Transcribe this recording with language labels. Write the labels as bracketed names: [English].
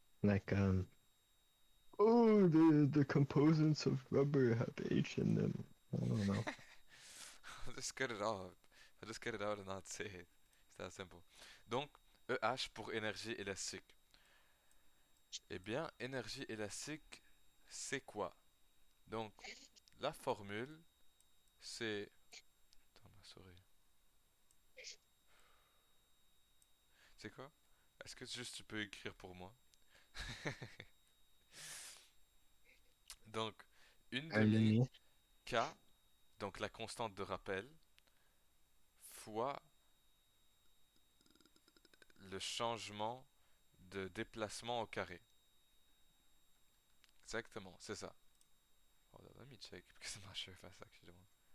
[English] Like, oh, the components of rubber have H in them. I don't know. I'll just get it out. I'll just get it out and not say it. C'est that simple. [French] Donc, EH pour énergie élastique. Eh bien, énergie élastique, c'est quoi? Donc, la formule, c'est... Attends, ma souris. C'est quoi? Est-ce que juste tu peux écrire pour moi? Donc, une demi Allez. K, donc la constante de rappel, fois le changement de déplacement au carré. Exactement, c'est ça. [English] Hold on, let me check because I'm not sure if that's actually the one.